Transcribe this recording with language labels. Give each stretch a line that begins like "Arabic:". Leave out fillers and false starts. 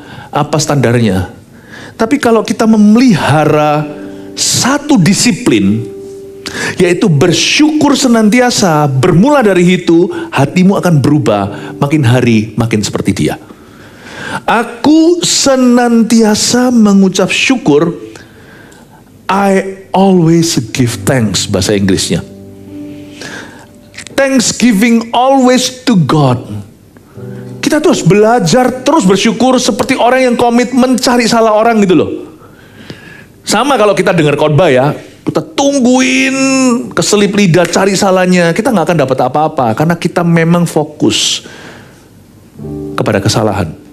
Indonesian: Apa standarnya? Tapi kalau kita memelihara satu disiplin, yaitu bersyukur senantiasa, bermula dari itu, hatimu akan berubah, makin hari makin seperti Dia. Aku senantiasa mengucap syukur
English: I always give thanks,
Indonesian: bahasa Inggrisnya.
English: Thanksgiving always to God.
Indonesian: Kita tuh harus belajar terus bersyukur seperti orang yang komitmen cari salah orang gitu loh. Sama kalau kita dengar khotbah ya, kita tungguin keselip lidah cari salahnya, kita nggak akan dapat apa-apa karena kita memang fokus kepada kesalahan.